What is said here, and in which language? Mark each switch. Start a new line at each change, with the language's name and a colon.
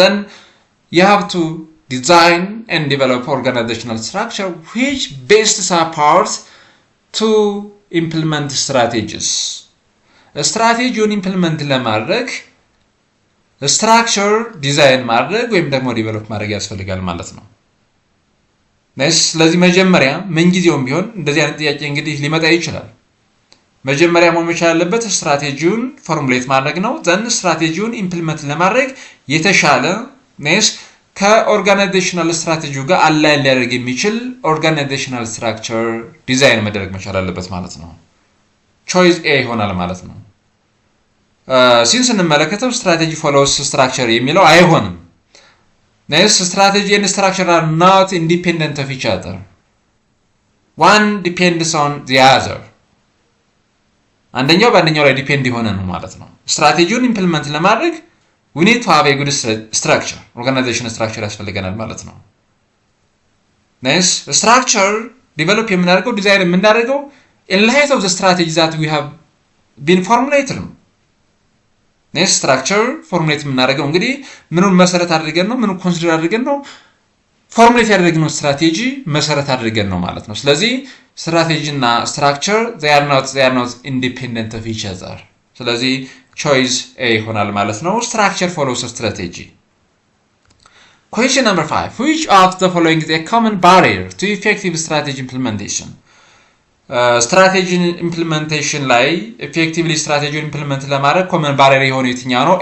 English: Then you have to design and develop organizational structure which best supports to implement strategies.
Amharic: ስትራቴጂውን ኢምፕሊመንት ለማድረግ ስትራክቸር ዲዛይን ማድረግ ወይም ደግሞ ዲቨሎፕ ማድረግ ያስፈልጋል ማለት ነው። ስለዚህ መጀመሪያ ምንጊዜውም ቢሆን እንደዚህ አይነት ጥያቄ እንግዲህ ሊመጣ ይችላል። መጀመሪያ መቻል ያለበት ስትራቴጂውን ፎርሙሌት ማድረግ ነው። ዘን ስትራቴጂውን ኢምፕሊመንት ለማድረግ የተሻለ ከኦርጋናይዜሽናል ስትራቴጂው ጋር አላይን ሊያደርግ የሚችል ኦርጋናይዜሽናል ስትራክቸር ዲዛይን መደረግ መቻል አለበት ማለት ነው። ቾይስ ኤ ይሆናል ማለት ነው። ሲንስ እንመለከተው ስትራቴጂ ፎሎውስ ስትራክቸር የሚለው አይሆንም።
English: strategy and structure are not independent of each other. One depends on the other.
Amharic: አንደኛው በአንደኛው ላይ ዲፔንድ የሆነ ነው ማለት ነው። ስትራቴጂውን ኢምፕሊመንት ለማድረግ
English: we need to have a good structure, organization structure
Amharic: ያስፈልገናል ማለት ነው።
English: structure develop
Amharic: የምናደርገው ዲዛይን የምናደርገው
English: in light of the strategy that we have been formulated.
Amharic: structure formulate የምናደርገው እንግዲህ ምኑን መሰረት አድርገን ነው ምኑን ኮንሲደር አድርገን ነው ፎርሙሌት ያደረግነው ስትራቴጂ መሰረት አድርገን ነው ማለት ነው። ስለዚህ ስትራቴጂ እና ስትራክቸር
English: they are not independent of each other.
Amharic: ስለዚህ
English: choice A
Amharic: ይሆናል ማለት ነው።
English: structure follows strategy. Question number 5. Which of the following is a common barrier to effective strategy implementation?
Amharic: ስትራቴጂ ኢምፕሊሜንቴሽን ላይ ኤፌክቲቭሊ ስትራቴጂውን ኢምፕሊመንት ለማድረግ ኮመን ባሪየር የሆነ የትኛው ነው?